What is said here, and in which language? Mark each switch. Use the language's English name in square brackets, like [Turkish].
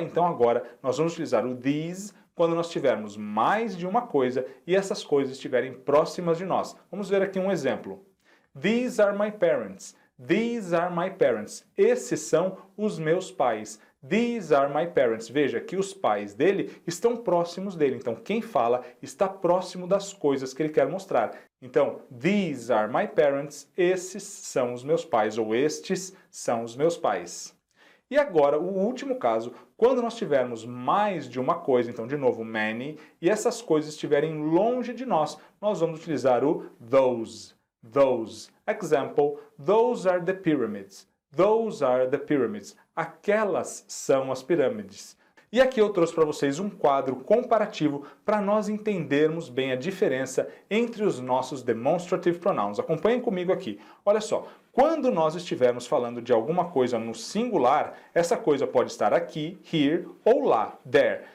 [Portuguese] Então agora nós vamos utilizar o these quando nós tivermos mais de uma coisa e essas coisas estiverem próximas de nós. Vamos ver aqui um exemplo. [English] These are my parents. These are my parents. [Portuguese] Esses são os meus pais. [English] These are my parents. [Portuguese] Veja que os pais dele estão próximos dele. Então quem fala está próximo das coisas que ele quer mostrar. [English] Então, these are my parents. [Portuguese] Esses são os meus pais. Ou estes são os meus pais. E agora, o último caso, quando nós tivermos mais de uma coisa, então de novo, many, e essas coisas estiverem longe de nós, nós vamos utilizar o those. [English] Those. Example, those are the pyramids. Those are the pyramids. [Portuguese] Aquelas são as pirâmides. E aqui eu trouxe para vocês um quadro comparativo para nós entendermos bem a diferença entre os nossos demonstrative pronouns. Acompanhem comigo aqui. Olha só, quando nós estivermos falando de alguma coisa no singular, essa coisa pode estar aqui, here, ou lá, there.